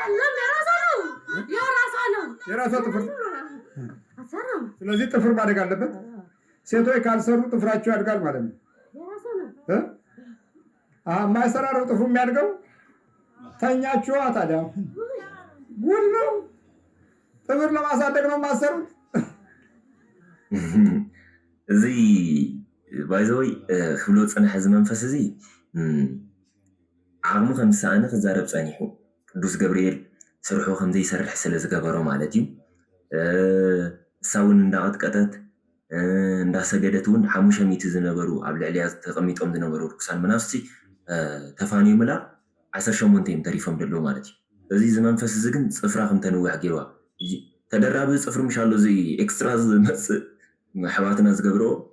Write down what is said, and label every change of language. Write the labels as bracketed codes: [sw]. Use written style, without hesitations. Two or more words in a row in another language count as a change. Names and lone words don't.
[am] የራሷ ጥፍር። ስለዚህ ጥፍር ማደግ አለበት። ሴቶች ካልሰሩ ጥፍራቸው ያድጋል ማለት ነው። የማይሰራ ነው ጥፍሩ የሚያድገው። ተኛችኋ ታዲያ ጉድ ነው። ጥፍር ለማሳደግ ነው የማሰሩት። [ti] እዚ ባይዘወይ ክብሎ ፅንሐ እዚ መንፈስ እዚ ዓቕሙ ከም ዝሰኣነ ክዛረብ ፀኒሑ ቅዱስ ገብርኤል ስርሑ ከምዘይሰርሕ ስለ ዝገበሮ ማለት እዩ። እሳ እውን እንዳቐጥቀጠት እንዳሰገደት እውን 500 ዝነበሩ ኣብ ልዕልያ ተቐሚጦም ዝነበሩ ርኩሳን መናፍስቲ ተፋንዩምላ 18 እዮም ተሪፎም ደለዎ ማለት እዩ። እዚ እዚ መንፈስ እዚ ግን ፅፍራ ከም ተንውሕ ገይርዋ ተደራቢ ፅፍሪ ምሻሎ እዚ ኤክስትራ ዝመፅእ ኣሕዋትና ዝገብሮ